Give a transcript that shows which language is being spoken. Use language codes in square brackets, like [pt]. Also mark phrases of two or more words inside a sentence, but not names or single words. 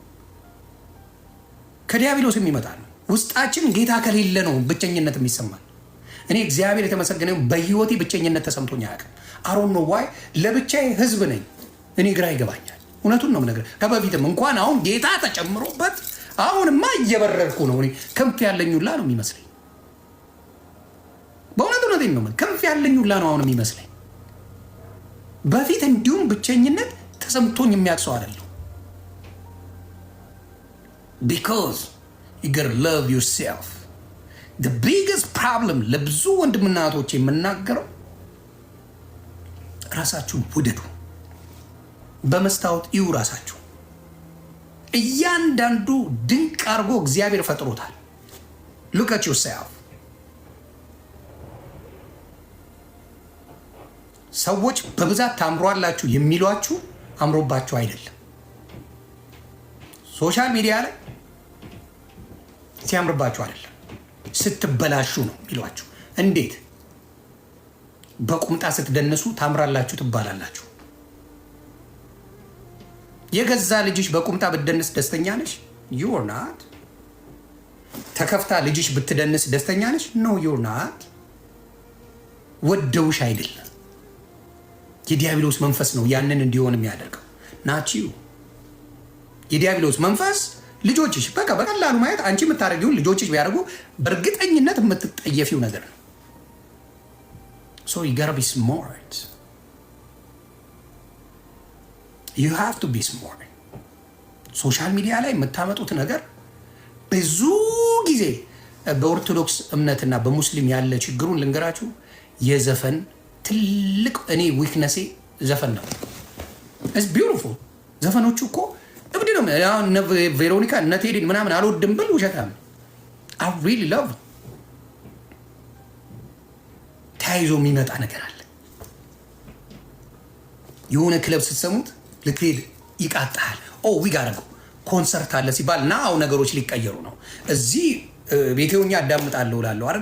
[am] ከዲያብሎስ የሚመጣ ነው። ውስጣችን ጌታ ከሌለ ነው ብቸኝነት የሚሰማል። እኔ እግዚአብሔር የተመሰገነው በህይወቴ ብቸኝነት ተሰምቶኝ አያውቅም። አሮን ነው ዋይ ለብቻዬ ህዝብ ነኝ። እኔ ግራ ይገባኛል። እውነቱን ነው የምነግርህ። ከበፊትም እንኳን አሁን ጌታ ተጨምሮበት አሁንማ እየበረርኩ ነው። እኔ ክንፍ ያለኝ ሁላ ነው የሚመስለኝ። በእውነቴን ነው ክንፍ ያለኝ ሁላ ነው አሁን የሚመስለኝ። በፊት እንዲሁም ብቸኝነት ተሰምቶኝ የሚያቅሰው አይደለም። [en] because you gotta love yourself። the biggest problem [am] ለብዙ ወንድምና እህቶች የምናገረው ራሳችሁን ውደዱ። በመስታወት እዩ ራሳችሁ። እያንዳንዱ ድንቅ አድርጎ እግዚአብሔር ፈጥሮታል። [en] look at yourself። [am] ሰዎች በብዛት ታምሯላችሁ የሚሏችሁ አምሮባችሁ አይደለም። [en] social media [am] ላይ ሲያምርባችሁ አይደለም፣ ስትበላሹ ነው የሚሏችሁ። እንዴት? በቁምጣ ስትደነሱ ታምራላችሁ ትባላላችሁ። የገዛ ልጅሽ በቁምጣ ብትደንስ ደስተኛ ነሽ? [en] you are not። [am] ተከፍታ ልጅሽ ብትደንስ ደስተኛ ነሽ? [en] no you are not። [am] ወደውሽ አይደለም። የዲያብሎስ መንፈስ ነው ያንን እንዲሆን የሚያደርገው ናችሁ። የዲያብሎስ መንፈስ ልጆችሽ በቃ በቀላሉ ማየት አንቺ የምታደርጊውን ልጆችሽ ቢያደርጉ በእርግጠኝነት የምትጠየፊው ነገር ነው። [en] so you gotta be smart። you have to be smart። social media [am] ላይ የምታመጡት ነገር ብዙ ጊዜ በኦርቶዶክስ እምነትና በሙስሊም ያለ ችግሩን ልንገራችሁ። የዘፈን ትልቅ እኔ ዊክነሴ ዘፈን ነው። [en] it's beautiful። [am] ዘፈኖቹ እኮ እብድ ነው። ቬሮኒካ እነ ቴዲን ምናምን አልወድም ብል ውሸታም [en] I really love it። [am] ተያይዞ የሚመጣ ነገር አለ። የሆነ ክለብ ስትሰሙት ልትሄድ ይቃጣል። ዊጋረጎ ኮንሰርት አለ ሲባል ናው ነገሮች ሊቀየሩ ነው። እዚህ ቤቴውኛ አዳምጣለሁ እላለሁ አይደለ?